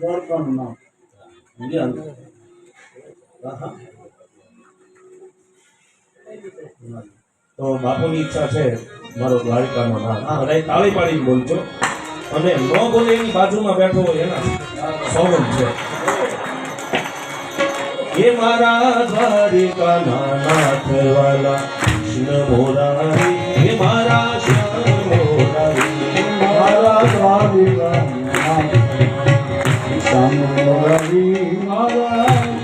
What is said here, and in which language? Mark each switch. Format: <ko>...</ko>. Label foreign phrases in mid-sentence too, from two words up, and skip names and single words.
<gu>તો બાપુની ઈચ્છા છે મારો દ્વારકાનો નામ બધા તાળી પાડીને બોલજો, અને ન બોલે એની બાજુમાં બેઠો હોય એના સૌન છે। એ મારા દ્વારિકા નાથ વાળા કૃષ્ણ મોરારી, એ મારા શ્યામ મોરારી, મારા દ્વારિકા નાથ શ્યામ મોરારી, મારા</gu>